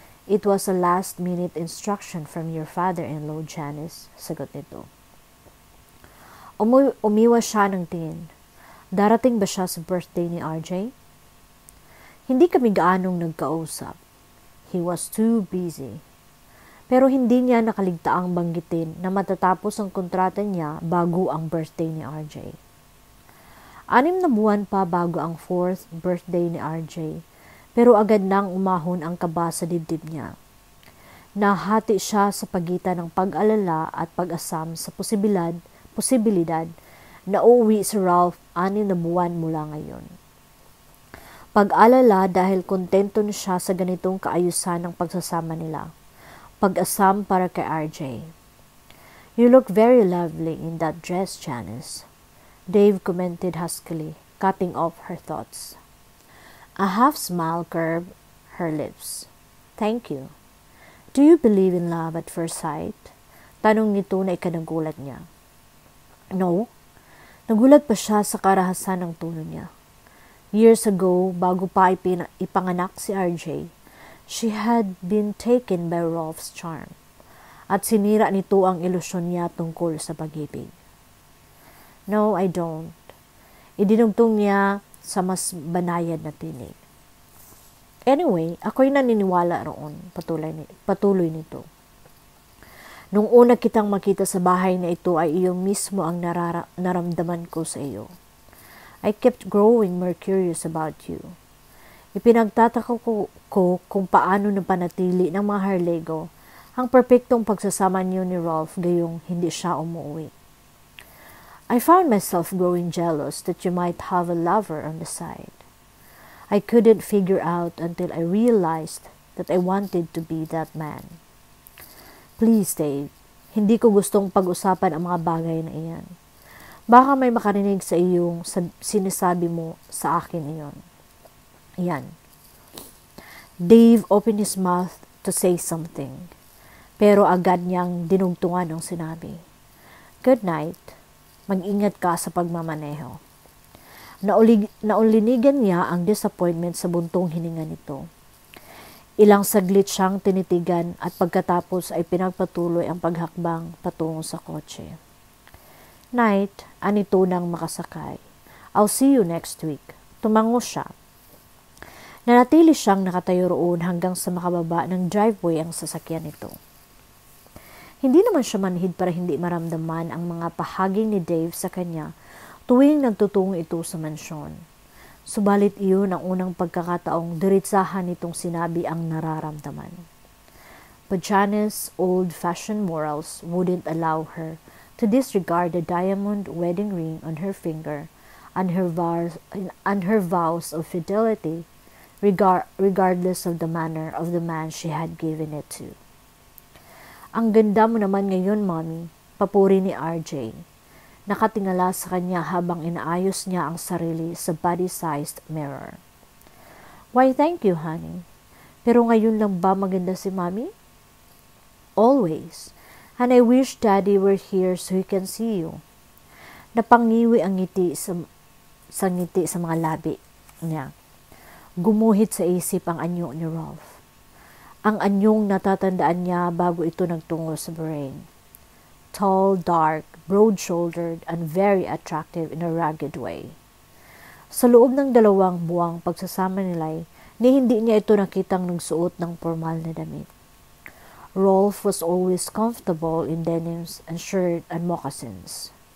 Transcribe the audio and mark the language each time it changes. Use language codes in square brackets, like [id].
[en] It was a last-minute instruction from your father-in-law, Janice, [tl] sagot nito. Umiwas siya ng tingin. Darating ba siya sa birthday ni RJ? Hindi kami gaanong nagkausap. [en] He was too busy. [tl] Pero hindi niya nakaligtaang banggitin na matatapos ang kontrata niya bago ang birthday ni RJ. 6 na buwan pa bago ang 4th birthday ni RJ, pero agad nang umahon ang kaba sa dibdib niya. Nahati siya sa pagitan ng pag-alala at pag-asam sa posibilidad na uuwi si Ralph 6 na buwan mula ngayon. Pag-alala dahil kontento na siya sa ganitong kaayusan ng pagsasama nila. Pag-asam para kay RJ. [en] You look very lovely in that dress, Janice, Dave commented huskily, cutting off her thoughts. A half smile curved her lips. Thank you. Do you believe in love at first sight? [tl] Tanong nito na ikanagulat niya. [en] No. [tl] Nagulat pa siya sa karahasan ng tono niya. [en] Years ago, [tl] bago pa ipanganak si RJ, [en] she had been taken by Rolf's charm [tl] at sinira nito ang ilusyon niya tungkol sa pag-ibig. [en] No, I don't. [tl] Idinugtong niya sa mas banayad na tinig. Anyway, ako'y naniniwala roon, patuloy nito. Nung una kitang makita sa bahay na ito ay iyong mismo ang naramdaman ko sa iyo. [en] I kept growing more curious about you. [tl] Ipinagtataka ko kung paano napanatili ng mga Harlego ang perpektong pagsasama niyo ni Rolf gayong hindi siya umuwi. [en] I found myself growing jealous that you might have a lover on the side. I couldn't figure out until I realized that I wanted to be that man. [tl] Please, Dave, hindi ko gustong pag-usapan ang mga bagay na iyan. Baka may makarinig sa iyong sinasabi mo sa akin iyon. Yan. [en] Dave opened his mouth to say something, [tl] pero agad niyang dinugtungan ang sinabi. [en] Good night. [tl] Mag-ingat ka sa pagmamaneho. Naulinigan niya ang disappointment sa buntong hininga nito. Ilang saglit siyang tinitigan at pagkatapos ay pinagpatuloy ang paghakbang patungo sa kotse. [en] Night, [tl] anito nang makasakay. [en] I'll see you next week. [tl] Tumango siya. Nanatili siyang nakatayo roon hanggang sa makababa ng driveway ang sasakyan nito. Hindi naman siya manhid para hindi maramdaman ang mga pahaging ni Dave sa kanya tuwing nagtutungo ito sa mansyon. Subalit iyon ang unang pagkakataong diretsahan nitong sinabi ang nararamdaman. [en] But Janice's old-fashioned morals wouldn't allow her to disregard the diamond wedding ring on her finger and her vows of fidelity regardless of the manner of the man she had given it to. [tl] Ang ganda mo naman ngayon, Mommy, papuri ni RJ. Nakatingala sa kanya habang inaayos niya ang sarili sa body-sized mirror. [en] Why, thank you, honey. [tl] Pero ngayon lang ba maganda si Mommy? [en] Always. And I wish Daddy were here so he can see you. [tl] Napangiwi ang ngiti sa ngiti sa mga labi niya. Gumuhit sa isip ang anyo ni Rolf. Ang anyong natatandaan niya bago ito nagtungo sa brain. [en] Tall, dark, broad-shouldered, and very attractive in a rugged way. [tl] Sa loob ng 2 buwang pagsasama nila, hindi niya ito nakitang nagsuot ng formal na damit. [en] Rolf was always comfortable in denims and shirt and moccasins.